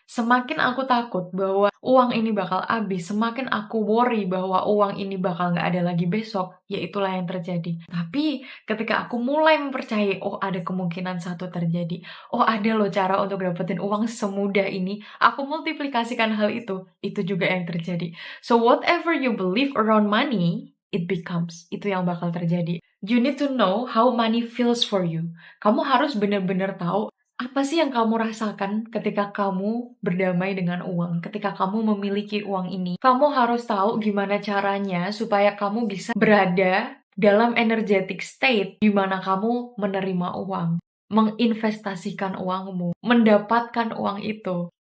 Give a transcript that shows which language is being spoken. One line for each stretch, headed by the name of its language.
Indonesian: Semakin aku takut bahwa uang ini bakal habis, semakin aku worry bahwa uang ini bakal nggak ada lagi besok, ya itulah yang terjadi. Tapi ketika aku mulai mempercayai, oh ada kemungkinan satu terjadi, oh ada loh cara untuk dapetin uang semudah ini, aku multiplikasikan hal itu juga yang terjadi.
English: So whatever you believe around money, it becomes.
Indonesian: Itu yang bakal terjadi.
English: You need to know how money feels for you.
Indonesian: Kamu harus benar-benar tahu apa sih yang kamu rasakan ketika kamu berdamai dengan uang, ketika kamu memiliki uang ini. Kamu harus tahu gimana caranya supaya kamu bisa berada dalam energetic state di mana kamu menerima uang, menginvestasikan uangmu, mendapatkan uang itu.